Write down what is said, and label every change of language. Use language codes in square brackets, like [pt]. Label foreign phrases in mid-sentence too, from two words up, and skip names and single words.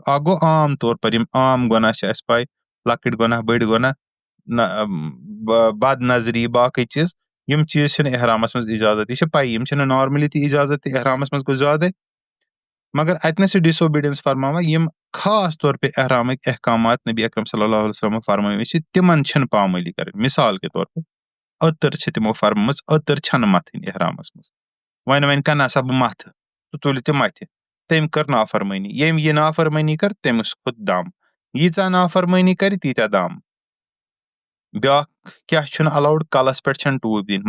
[ks] اکھ گوٚو [ur] عام طور پر [ks] یِم عام گۄناہ چھِ اسہِ پاے، لۄکٕٹۍ گۄناہ، بٔڑۍ گۄناہ، بد نظری، باقٕے چیٖز، یِم چیٖز چھِنہٕ احرامس منٛز اِجازت. یہِ چھِ پایی یِم چھِنہٕ نارملی تہِ اِجازت تہِ، احرامس منٛز گوٚو زیادَے. مگر اتنس چھِ ڈِس اوبیٖڈینس فرماوان، یِم [ur] خاص طور پے [ks] احرامٕکۍ احکامات نبی اکرم [ar] صلی اللہ علیہ وسلم [ks] فرمٲومٕتۍ چھِ، تِمن چھِنہٕ پامٲلی کرٕنۍ. [ur] مثال کے طور پر [ks] أتٕر چھِ تِمو فرمٲومٕژ، أتٕر چھنہٕ متھٕنۍ احرامس منٛز. وۄنۍ کانٛہہ نسا بہٕ متھٕ، سُہ تُلہِ تہِ متھِ، تٔمۍ کٔر نافرمٲنی. ییٚمۍ یہِ نافرمٲنی کٔر تٔمِس کھوٚت دم. ییٖژاہ نافرمٲنی کرِ تیٖتیاہ دم. بیاکھ کیاہ چھُنہٕ الاوُڈ، کلس پٮ۪ٹھ چھنہٕ ٹوٗپۍ دِنۍ.